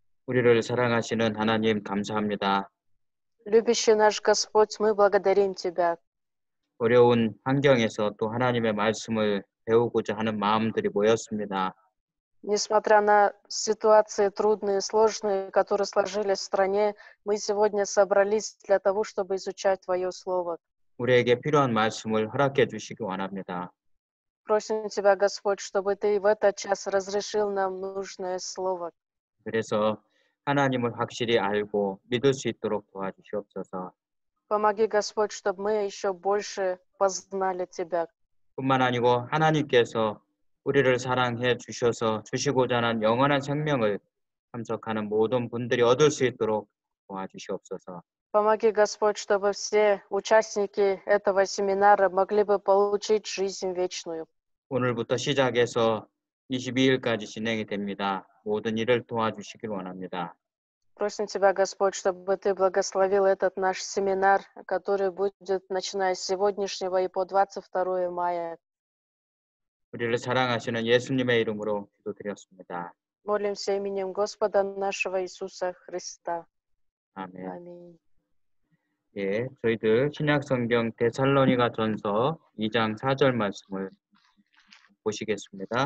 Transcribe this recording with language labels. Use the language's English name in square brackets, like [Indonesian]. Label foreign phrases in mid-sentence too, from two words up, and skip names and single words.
[Korean] 우리를 사랑하시는 하나님 감사합니다. [Russian] Любящий наш Господь, мы благодарим Тебя. [Korean] 어려운 환경에서 또 하나님의 말씀을 배우고자 하는 마음들이 모였습니다. [Russian] Несмотря на ситуации трудные и сложные, которые сложились в стране, мы сегодня собрались для того, чтобы изучать Твое Слово. [Korean] 우리에게 필요한 말씀을 허락해 주시기 원합니다. [Russian] Просим Тебя, Господь, чтобы Ты в этот час разрешил нам нужное Слово. [Korean] 그래서 하나님을 확실히 알고 믿을 수 있도록 도와주시옵소서. [Russian] Помоги, Господь, чтобы мы еще больше познали Тебя. [Korean] 뿐만 아니고 하나님께서 우리를 사랑해 주셔서 주시고자 하는 영원한 생명을 참석하는 모든 분들이 얻을 수 있도록 도와주시옵소서. [Russian] Помоги, Господь, чтобы все участники этого семинара могли бы получить жизнь вечную. [Korean] 오늘부터 시작해서 22일까지 진행이 됩니다. 모든 일을 도와주시길 원합니다. [Russian] Просим Тебя, Господь, чтобы Ты благословил этот наш семинар, который будет начиная с сегодняшнего и по 22 мая. [Korean] 우리를 사랑하시는 예수님의 이름으로 기도드렸습니다. [Russian] Молимся именем Господа нашего Иисуса Христа. [Korean] 아멘. [Russian] Аминь. [Korean] 예, 저희들 신약성경 데살로니가 전서 2장 4절 말씀을 보시겠습니다.